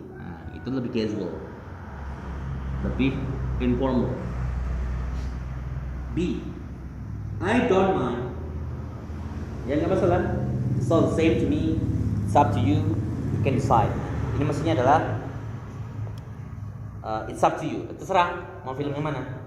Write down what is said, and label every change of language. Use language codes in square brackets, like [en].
[id] Nah, itu lebih casual, lebih informal. [en] B, I don't mind. [id] Ya nggak masalah. [en] It's all the same to me. It's up to you. You can decide. [id] Ini maksudnya adalah [en] it's up to you. [id] Terserah mau film yang mana.